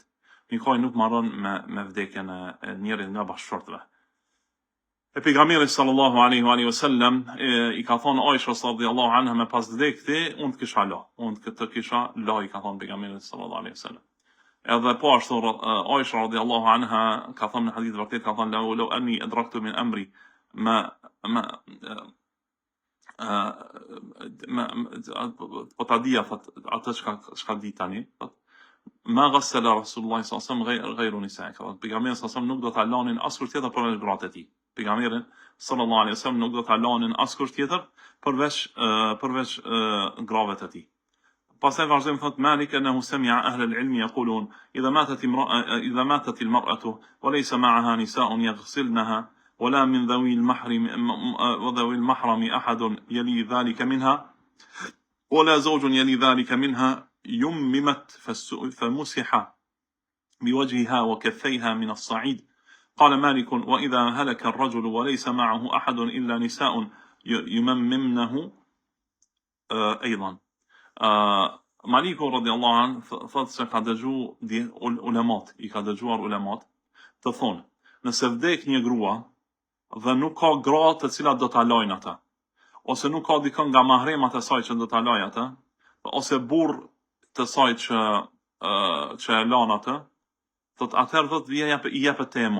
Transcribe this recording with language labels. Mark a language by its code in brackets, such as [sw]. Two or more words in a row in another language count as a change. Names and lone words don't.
[sq] Nikahi nuk mbaron me vdekjen e njërit nga bashkëshortëve. E pejgamberi [ar] صلى الله عليه وسلم [sq] i ka thonë Aishës [ar] رضي الله عنها [sq] me pas vdekti, unë të kisha la, i ka thonë pejgamberi [ar] صلى الله عليه وسلم. [sq] Edhe po ashtu Aisha [ar] رضي الله عنها [sq] ka thonë në hadith vërtet, ka thonë [ar] لو أني أدركت من أمري [sq] po ta dija atë çka di tani, [ar] ما غسل رسول الله صلى الله عليه وسلم غير نسائه. [sq] Pejgamberi [ar] صلى الله عليه وسلم [sq] nuk do ta lanin askush tjetër përveç gratë e tij. Pejgamberi [ar] صلى الله عليه وسلم [sq] nuk do ta lanin askush tjetër përveç grave të tij. Pastaj vazhdojmë thot Malik [ar] انه سمع اهل العلم يقولون اذا ماتت المرأة وليس معها نساء يغسلنها ولا من ذوي المحرم احد يلي ذلك منها ولا زوج يلي ذلك منها يممت فمسح بوجهها وكفيها من الصعيد. قال مالك وإذا هلك الرجل وليس معه أحد إلا نساء يمممنه أيضا. [sq] Maliku [ar] رضي الله عنه [sq] thotë se ka dëgjuar ulemat të thonë, nëse vdek një grua dhe nuk ka gra të cilat do ta lajnë ata, ose nuk ka dikën nga mahremat e saj që do ta lajë ata, ose burr të saj që e lan atë, thot atëherë thot i jepet